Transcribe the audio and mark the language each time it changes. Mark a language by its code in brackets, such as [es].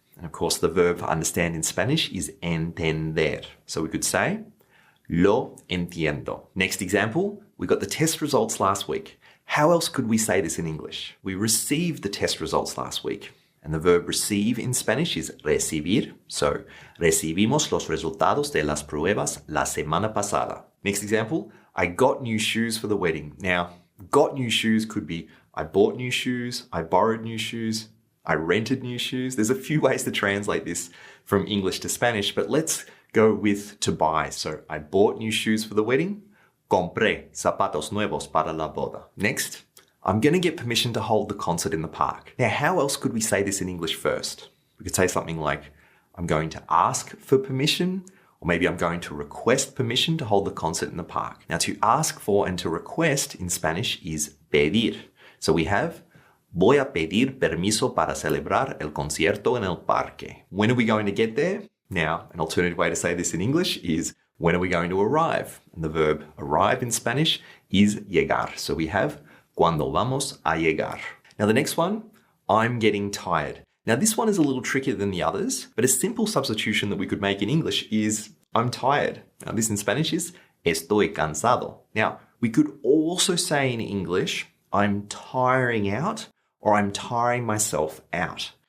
[en] And of course, the verb for understand in Spanish is entender. So we could say [es] lo entiendo. [en] Next example, we got the test results last week. How else could we say this in English? We received the test results last week. And the verb receive in Spanish is recibir. So, [es] recibimos los resultados de las pruebas la semana pasada. [en] Next example, I got new shoes for the wedding. Now, got new shoes could be I bought new shoes, I borrowed new shoes, I rented new shoes. There's a few ways to translate this from English to Spanish, but let's go with to buy. So I bought new shoes for the wedding. [es] Compré zapatos nuevos para la boda. [en] Next, I'm going to get permission to hold the concert in the park. Now, how else could we say this in English first? We could say something like, I'm going to ask for permission, or maybe I'm going to request permission to hold the concert in the park. Now, to ask for and to request in Spanish is pedir. So we have, [es] voy a pedir permiso para celebrar el concierto en el parque. [en] When are we going to get there? Now, an alternative way to say this in English is, when are we going to arrive? And the verb arrive in Spanish is llegar. So we have [es] cuando vamos a llegar. [en] Now the next one, I'm getting tired. Now this one is a little trickier than the others, but a simple substitution that we could make in English is I'm tired. Now this in Spanish is [es] estoy cansado. [en] Now we could also say in English, I'm tiring out or I'm tiring myself out.